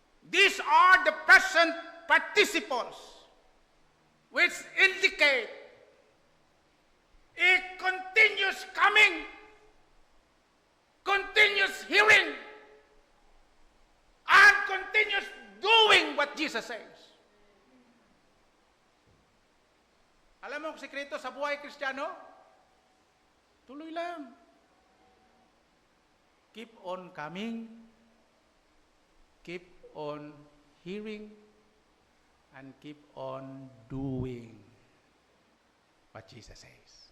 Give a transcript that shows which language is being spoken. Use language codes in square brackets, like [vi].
[en] these are the present participles which indicate a continuous coming, continuous hearing, and continuous doing what Jesus says. [tl] Alam mo ang sekreto sa buhay Kristiyano? Tuloy lang. [en] Keep on coming, keep on hearing, and keep on doing what Jesus says.